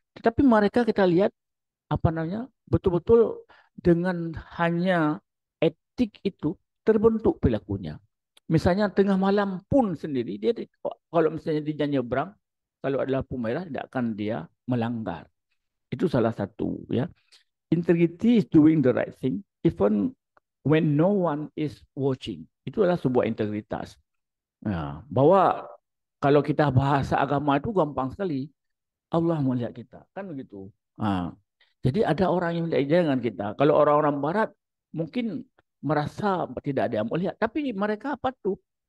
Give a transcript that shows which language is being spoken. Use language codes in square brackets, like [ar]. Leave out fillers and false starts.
[id] Tetapi mereka kita lihat, apa namanya, betul-betul dengan hanya etik itu terbentuk perilakunya. Misalnya tengah malam pun sendiri, dia kalau misalnya dia nyebrang, kalau ada lampu merah tidak akan dia melanggar. Itu salah satu ya. [en] Integrity is doing the right thing even when no one is watching. [id] Itu adalah sebuah integritas. Nah, bahwa kalau kita bahasa agama itu gampang sekali. Allah melihat kita, kan begitu. Nah, jadi ada orang yang melihat dengan kita. Kalau orang-orang Barat mungkin merasa tidak ada yang melihat, tapi mereka patuh.